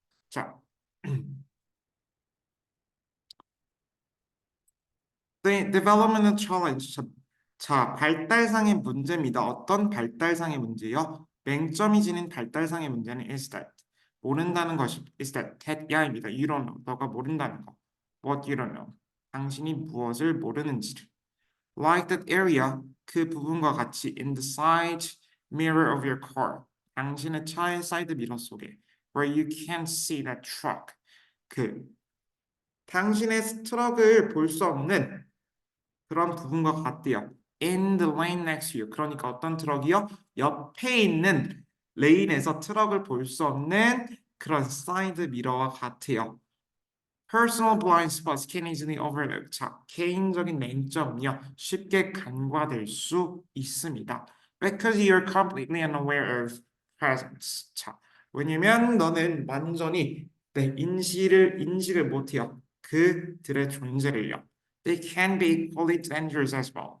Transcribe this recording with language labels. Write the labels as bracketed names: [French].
[English] 자, The development challenge. [Korean] 자, 발달상의 문제입니다. 어떤 발달상의 문제요? 맹점이 지닌 발달상의 문제는 [English] is that. [Korean] 모른다는 것이 is that 야입니다. [English] You don't know. [Korean] 너가 모른다는 거. [English] What you don't know. [Korean] 당신이 무엇을 모르는지를. [English] Like that area. [Korean] 그 부분과 같이 [English] in the side mirror of your car. [Korean] 당신의 차의 사이드 미러 속에 [English] where you can't see that truck. [Korean] 그 당신의 트럭을 볼 수 없는 그런 부분과 같대요. [English] In the lane next to you. [Korean] 그러니까 어떤 트럭이요? 옆에 있는 레인에서 트럭을 볼 수 없는 그런 사이드 미러와 같아요. [English] Personal blind spots can easily overlook. [Korean] 자, 개인적인 맹점은요, 쉽게 간과될 수 있습니다. [English] Because you're completely unaware of presence. [Korean] 자, 왜냐면 너는 완전히 인식을 못해요. 그들의 존재를요. [English] They can be equally dangerous as well.